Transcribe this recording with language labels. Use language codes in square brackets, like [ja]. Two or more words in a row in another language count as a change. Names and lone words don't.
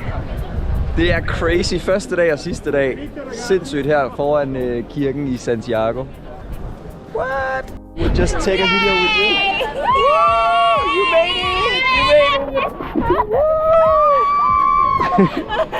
[da] Det er crazy. Første dag og sidste dag. Sindssygt her foran kirken i Santiago. [en] What? We'll just take a video with you. Woo! You made it! You made it!